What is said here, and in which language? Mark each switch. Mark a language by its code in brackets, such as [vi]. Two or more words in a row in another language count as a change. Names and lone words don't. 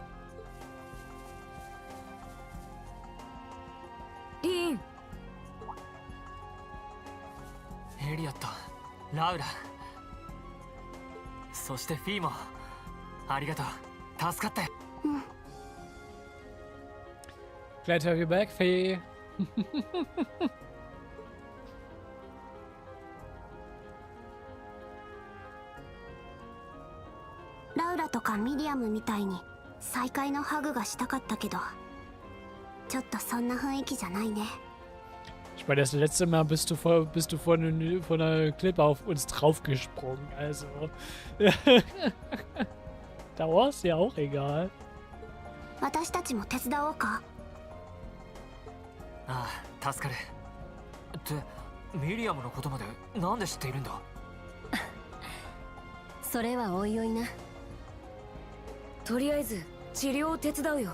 [ja] リーン。エリオット、ラウラ、そしてフィーもありがとう。助かったよ。 [en] Glad to have you back, Fee. [ja] ラウラとかミリアムみたいに再会のハグがしたかったけど、ちょっとそんな雰囲気じゃないね。 [de] Ich meine, das letzte Mal bist du von der Klippe auf uns draufgesprungen, also. Da war es ja auch egal. [ja] 私たちも手伝おうか。ああ、助かる。ってミリアムのことまでなんで知っているんだ。それはおいおいな。とりあえず治療を手伝うよ。